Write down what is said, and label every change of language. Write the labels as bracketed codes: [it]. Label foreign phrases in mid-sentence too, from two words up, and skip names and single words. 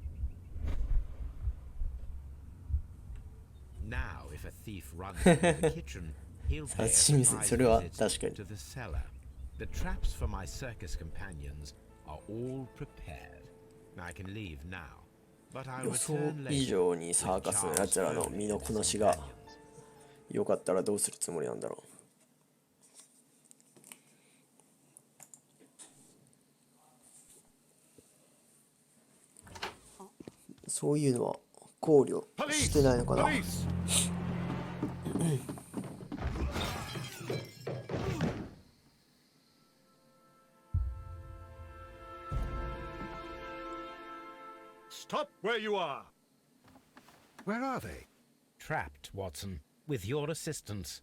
[en] Now, if a thief runs into the kitchen, he'll pay a surprise visit to the cellar. The traps for my circus companions are all prepared. I can leave now, but I'll [ja] 予想 [en] return [ja] 以 [en] later [ja] 上にサーカスのやつらの [en] with [ja] 身の [en] Charles [ja] こな [en] and [ja] し [en] his [ja] が [en] companions. [ja] よかったらどうするつもりなんだろう。そういうのは考慮してないのかな。 [en] Stop where you are! Where are they? Trapped, Watson, with your assistance.